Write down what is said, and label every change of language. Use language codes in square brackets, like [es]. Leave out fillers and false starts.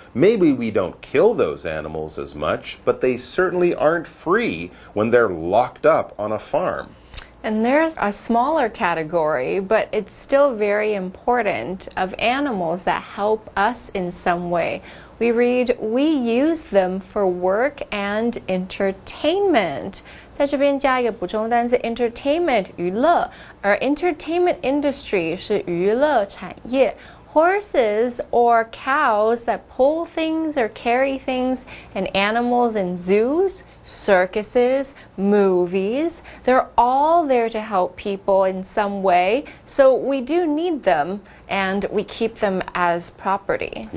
[en] Maybe we don't kill those animals as much, but they certainly aren't free when they're locked up on a farm. And there's a smaller category, but it's still very important, of animals that help us in some way. We read, we use them for work and entertainment. [zh] 在这边加一个补充单词 entertainment 娱乐，而 entertainment industry 是娱乐产业。 [en] Horses or cows that pull things or carry things, and animals in zoos, circuses, movies. They're all there to help people in some way, so we do need them and we keep them as property.